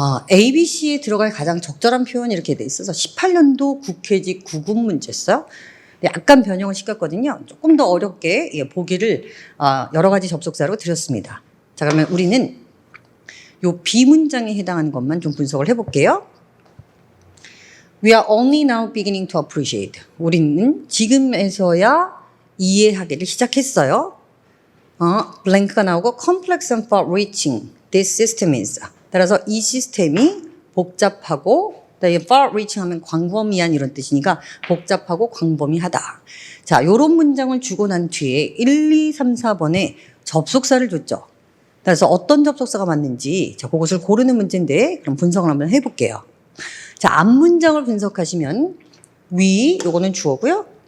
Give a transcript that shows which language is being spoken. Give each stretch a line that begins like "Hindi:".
Korean: ABC에 들어갈 가장 적절한 표현이 이렇게 돼 있어서 18년도 국회직 구급 문제였어요. 약간 변형을 시켰거든요. 조금 더 어렵게 보기를 여러 가지 접속사로 드렸습니다. 자, 그러면 우리는 요 B 문장에 해당하는 것만 좀 분석을 해볼게요.
English: We are only now beginning to appreciate.
Korean: 우리는 지금에서야 이해하기를 시작했어요. 블랭크가 나오고
English: complex and far reaching this system is.
Korean: 따라서 이 시스템이 복잡하고 이
English: far reaching
Korean: 하면 광범위한 이런 뜻이니까 복잡하고 광범위하다. 자, 요런 문장을 주고 난 뒤에 1, 2, 3, 4번에 접속사를 줬죠. 그래서 어떤 접속사가 맞는지 자, 그것을 고르는 문제인데 그럼 분석을 한번 해볼게요. 자, 앞 문장을 분석하시면 we 요거는 주어고요.